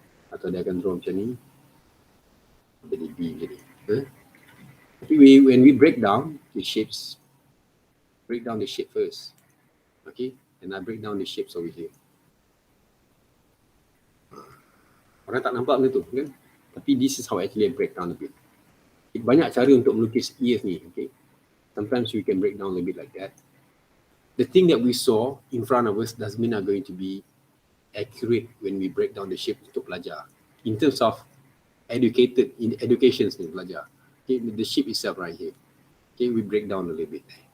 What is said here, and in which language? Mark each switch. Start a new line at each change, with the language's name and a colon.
Malay: Atau dia akan draw macam ni. Jadi B macam ni. Tapi
English: when we break down the shapes, break down the shape first. Okay? And I break down the shapes over here.
Malay: Orang tak nampak benda tu kan? Tapi
English: this is how actually I break down a bit.
Malay: Banyak cara untuk melukis ears ni, okay?
English: Sometimes we can break down a bit like that. The thing that we saw in front of us doesn't mean are going to be accurate when we break down the shape
Malay: untuk belajar.
English: In terms of education
Malay: ni belajar.
English: Okay, the shape itself right here. Okay, we break down a little bit.